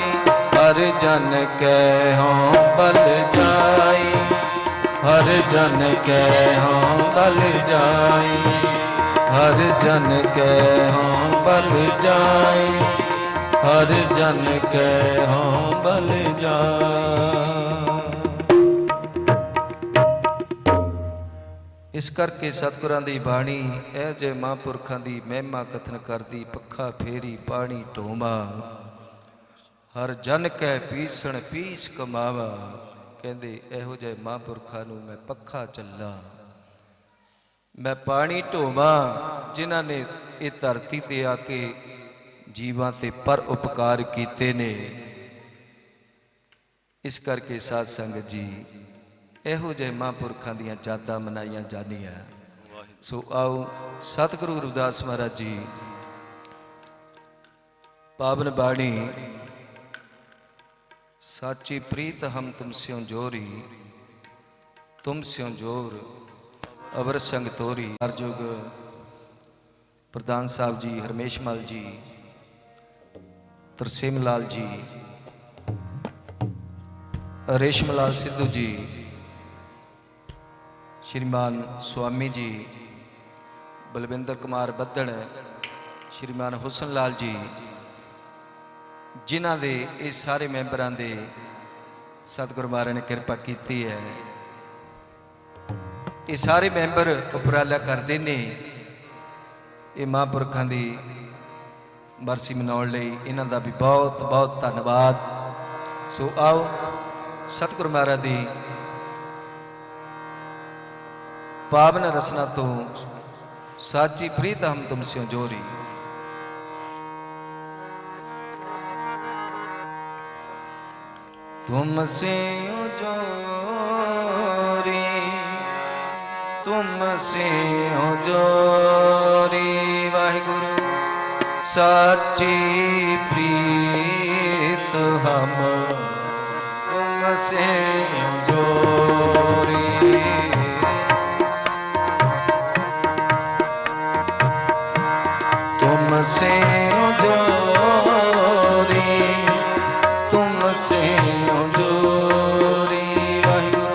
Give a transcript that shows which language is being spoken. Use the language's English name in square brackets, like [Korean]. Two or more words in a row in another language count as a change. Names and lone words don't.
[Punjabi] ਹਰ ਜਨ ਕੈ ਹੋਂ ਬਲ ਜਾਈ। ਹਰ ਜਨ ਕੈ ਹੋਂ ਬਲ ਜਾਈ। ਹਰ ਜਨ ਕੈ ਹੋਂ ਬਲ ਜਾਈ। ਹਰ ਜਨ ਕੈ ਹੋਂ ਬਲ ਜਾਈ। ਇਸ ਕਰਕੇ ਸਤਗੁਰਾਂ ਦੀ ਬਾਣੀ ਐ ਜੇ ਮਹਾਪੁਰਖਾਂ ਦੀ ਮਹਿਮਾ ਕਥਨ ਕਰਦੀ। ਪਖਾ ਫੇਰੀ ਪਾਨੀ ਢੋਮਾ ਹਰ ਜਨ ਕੈ ਪੀਸਣ ਪੀਸ ਕਮਾਵਾ। ਕਹੰਦੇ ਇਹੋ ਜੇ ਮਹਾਪੁਰਖਾਂ ਨੂੰ ਮੈਂ ਪਖਾ ਚਲਾ, ਮੈਂ ਪਾਨੀ ਢੋਵਾ ਜਿਨ੍ਹਾਂ ਨੇ ਯੇ ਧਰਤੀ ਤੇ ਆਕੇ ਜੀਵਾਂ ਤੇ ਪਰ ਉਪਕਾਰ ਕੀਤੇ ਨੇ। ਇਸ ਕਰਕੇ ਸਾਧ ਸੰਗਤ ਜੀ ਇਹੋ ਜੇ ਮਹਾਪੁਰਖਾਂ ਦੀਆਂ ਯਾਦਾਂ ਮਨਾਈਆਂ ਜਾਂਦੀਆਂ। ਸੋ ਆਓ ਸਤਗੁਰੂ ਰਵਿਦਾਸ ਮਹਾਰਾਜ ਜੀ ਪਾਵਨ ਬਾਣੀ ਸਾਚੀ ਪ੍ਰੀਤ ਹਮ ਤੁਮ ਸਿਉਂ ਜੋਰੀ। ਤੁਮ ਸਿਉਂ ਜੋਰ ਅਵਰ ਸੰਗ ਤੋਰੀ। ਹਰਜੁਗ ਪ੍ਰਧਾਨ ਸਾਹਬ ਜੀ, ਹਰਮੇਸ਼ ਮਲ ਜੀ, ਤਰਸੇਮ ਲਾਲ ਜੀ, ਰੇਸ਼ਮ ਲਾਲ ਸਿੱਧੂ ਜੀ, ਸ਼੍ਰੀਮਾਨ ਸਵਾਮੀ ਜੀ, ਬਲਵਿੰਦਰ ਕੁਮਾਰ ਬੱਦੜ, ਸ਼੍ਰੀਮਾਨ ਹੁਸਨ ਲਾਲ ਜੀ, ਜਿਨ੍ਹਾਂ ਦੇ ਯੇ ਸਾਰੇ ਮੈਂਬਰਾਂ ਦੇ ਸਤਗੁਰੂ ਮਹਾਰਾਜ ਨੇ ਕ੍ਰਿਪਾ ਕੀ ਹੈ। ਯੇ ਸਾਰੇ ਮੈਂਬਰ ਉਪਰਾਲਾ ਕਰਤੇ ਨੇ ਯੇ ਮਹਾਪੁਰਖਾਂ ਦੀ ਬਰਸੀ ਮਨਾਉਣ ਲਈ। ਇਨ੍ਹਾਂ ਦਾ ਭੀ ਬਹੁਤ ਬਹੁਤ ਧੰਨਵਾਦ। ਸੋ ਆਓ ਸਤਗੁਰੂ ਮਹਾਰਾਜ ਦੀ ਪਾਵਨ ਰਸਨਾ ਤੋ ਸਾਚੀ ਪ੍ਰੀਤ ਹਮ ਤੁਮ ਸਿਉਂ ਜੋਰੀ। ਤੁਮ ਸਿਉਂ ਜੋਰੀ, ਤੁਮ ਸਿਉਂ ਜੋਰੀ। वाहिगुरु ਸਾਚੀ ਪ੍ਰੀਤ ਹਮ ਤੁਮਸੇ ਜੋਰੀ। ਤੁਮਸੇ ਜੋਰੀ, ਤੁਮਸੇ ਜੋਰੀ ਵਾਹਿਗੁਰੂ।